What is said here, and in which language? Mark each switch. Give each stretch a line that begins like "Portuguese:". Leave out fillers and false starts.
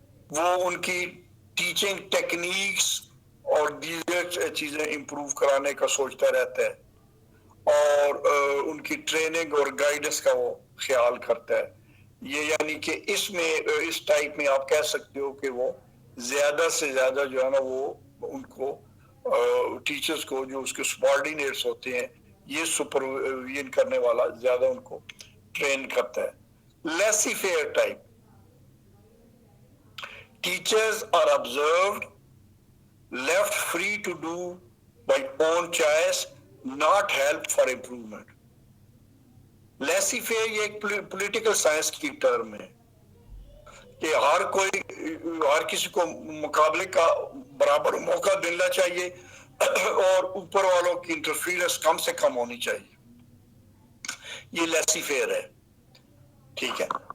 Urdu: وہ ان کی teaching techniques اور دیگر چیزیں امپروو کرانے کا سوچتا رہتا ہے اور ان کی ٹریننگ اور گائیڈنس کا وہ خیال کرتا ہے یہ یعنی کہ اس میں اس ٹائپ میں آپ کہہ سکتے ہو کہ وہ زیادہ سے زیادہ جو ہے نا وہ ان کو ٹیچرز کو جو اس کے سبارڈینیٹس ہوتے ہیں یہ سپرویژن کرنے والا زیادہ ان کو ٹرین کرتا ہے.
English: Laissez faire type teachers are observed left free to do by own choice not help for improvement.
Urdu: Laissez faire یہ ایک پولیٹیکل سائنس کی ٹرم ہے کہ ہر کسی کو مقابلے کا برابر موقع ملنا چاہیے اور اوپر والوں کی انٹرفیئرنس کم سے کم ہونی چاہیے. یہ لیسی فیئر ہے. ٹھیک ہے.